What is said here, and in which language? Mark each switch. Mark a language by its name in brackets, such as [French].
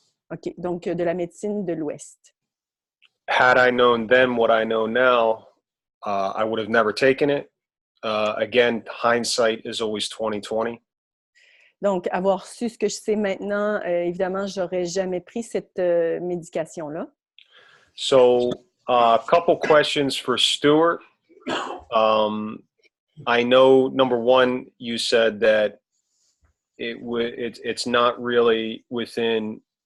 [French] OK, donc de la médecine de l'Ouest. [English] Had I known then what I know now, I would have never taken it. Again, hindsight is always 20/20. [French] Donc, avoir su ce que je sais maintenant, évidemment, j'aurais jamais pris cette médication-là. [English] So, a couple questions for Stuart. I know, number one, you said that it's not really within.